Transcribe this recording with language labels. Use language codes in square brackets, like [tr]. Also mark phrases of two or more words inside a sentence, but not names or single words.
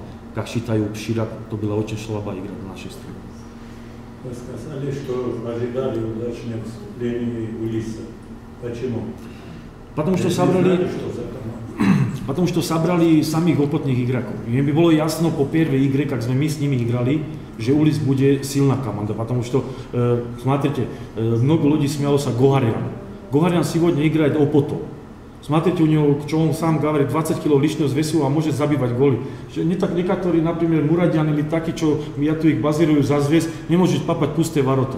[ru] Как считаю, Ширак, то была очень слабая игра в нашей стране. Вы сказали, что ожидали удачного вступления Улиса. Почему? Потому что собрали самих опытных игроков. Мне бы было ясно по первой игре, как мы с ними играли, [sk] že Ulis bude silná [ru] команда, потому что, смотрите, много людей смеялось о Гогаряне. Гогарян сегодня играет опытом. Смотрите, у него, что он сам говорит, 20 кг лишнего весу, а может забивать голи. Не так некоторые, например, Мурадян или такие, что я tu их базирую за звезд, не может попасть в пустые ворота.